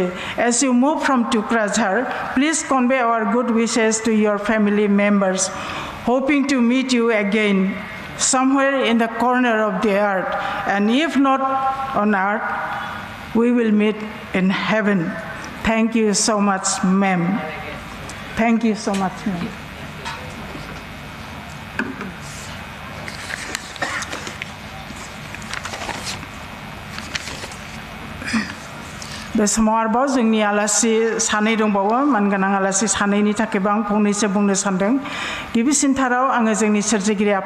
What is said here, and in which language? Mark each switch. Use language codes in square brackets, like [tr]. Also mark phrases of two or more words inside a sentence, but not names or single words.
[en] As you move from Tukrajhar, please convey our good wishes to your family members, hoping to meet you again somewhere in the corner of the earth. And if not on earth, we will meet in heaven. Thank you so much, ma'am. Thank you so much, ma'am. [brx] बे समाव आरोबाव जोंनि आलासि सानै दंबावो मानगोनां आलासि सानैनि थाखायबो आं फंनैसो बुंनो सानदों गिबिसिनथाराव आङो जोंनि सोरजिगिरि आफा